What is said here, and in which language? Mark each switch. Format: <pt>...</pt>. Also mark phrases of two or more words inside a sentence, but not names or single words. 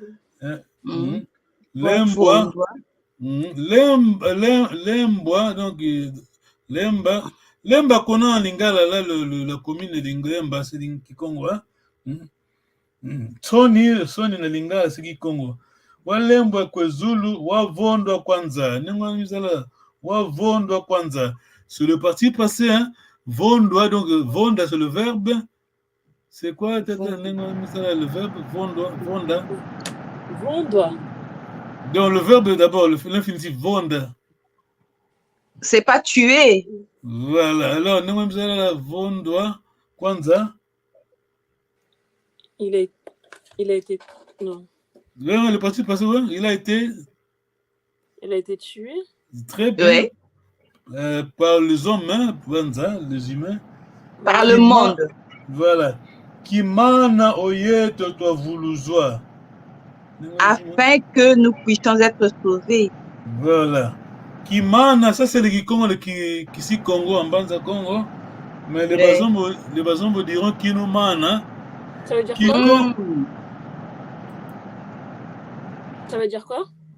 <fr>Lembwa. Lembwa, donc, Lemba. Lemba qu'on a en Lingala, là, la commune de Lemba, c'est Kikongo.</fr> <ln>Soni na Lingala,</ln> <fr>c'est Kikongo.</fr> <kg>Wa Lemba kwezulu, wa vondo kwanza. Nengo misala, wa vondo kwanza.</kg> <fr>Sur le parti passé, hein, vondo, donc, vonda, c'est le verbe. C'est quoi le verbe vonda? Vonda. Donc le verbe d'abord, l'infinitif vonda. C'est pas tuer. Voilà. Alors, vonda, kwanza. Il a été. Non. Le parti passé, ouais, il a été tué. Très bien. Ouais. Par les hommes, hein, kwanza, les humains. Par le monde. Voilà.</fr> <kg>Kimana oyeto to vouluzwa.</kg> <fr>Afin que nous puissions être sauvés. Voilà. Kimana, ça c'est le Kikongo, le Kisi-Congo, en Banza Congo. Mais les Bazombo diront Kinumana. Ça veut dire quoi? Ça veut dire quoi?</fr>